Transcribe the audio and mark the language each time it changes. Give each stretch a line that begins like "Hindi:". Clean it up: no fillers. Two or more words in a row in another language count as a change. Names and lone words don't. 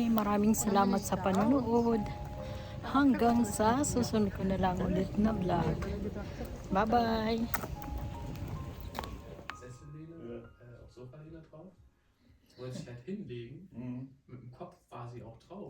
Filipino: Maraming salamat sa panonood. Hanggang sa susunod ko na lang ulit na vlog. Bye-bye!
German: Sessellehne, auf Sofalehne drauf. Wollte sich halt hinlegen. Mit dem Kopf war sie auch drauf.